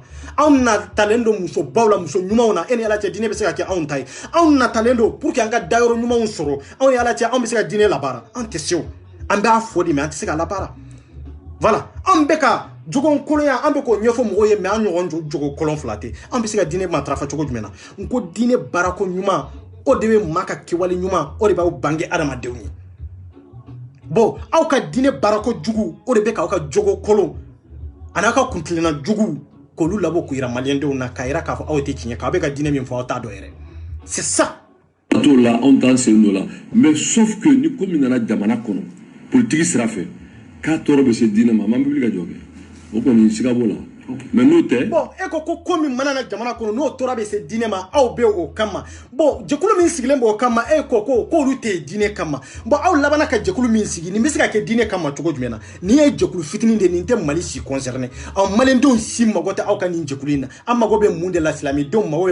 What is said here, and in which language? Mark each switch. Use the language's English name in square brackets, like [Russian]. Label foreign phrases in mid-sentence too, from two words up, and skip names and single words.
[Bambara] anw natalen do muso baw la muso ɲumanw na e ni ala cɛ diinɛ bɛ se ka kɛ anw ta ye anw natalen do [French] pour que [Bambara] an ka dayɔrɔ ɲumanw sɔrɔ anw ni ala cɛ anw bɛ se ka diinɛ labaara an tɛ se o an b'a fɔ de mais an tɛ se ka labaara voilà an bɛ ka jogo kolonya an bɛ k'o ɲɛfɔ mɔgɔw ye mais an ɲɔgɔn jogo kolon fila tɛ an bɛ se ka diinɛ matarafa cogo jumɛn na n ko diinɛ baarako ɲuman o de bɛ maa ka kɛwale ɲuman o de b'aw bange adamadenw ye bon aw ka diinɛ baarako jugu o de bɛ k'aw ka jogo kolon a n'a ka kuntilenna jugu k'olu labɔ k'u yira maliyɛndenw na k'a yira k'a fɔ aw tɛ tiɲɛ k'aw bɛ ka diinɛ min fɔ aw t'a dɔn yɛrɛ [French] c'est ça. Bateau là on t'en [Bambara] sen dɔ la [French] mais sauf que [Bambara] ni ko min nana jamana kɔnɔ politique sira fɛ k'a tɔɔrɔ bɛ se diinɛ ma a man wuli ka jɔ kɛ o kɔni siga b'o la. Mais n'o tɛ bon e ko min mana na jamana kɔnɔ n'o tora bɛ se diinɛ ma aw bɛ o kama bon jɛkulu min sigilen b'o kama e k'olu tɛ diinɛ kama bon aw labanna ka jɛkulu min sigi nin bɛ se ka kɛ diinɛ kama cogo jumɛn na nin ye jɛkulu fitinin de nin tɛ Mali si concerné aw maliyɛndenw si mago tɛ aw ka nin jɛkulu in na an mago bɛ mun de la silamɛdenw mago bɛ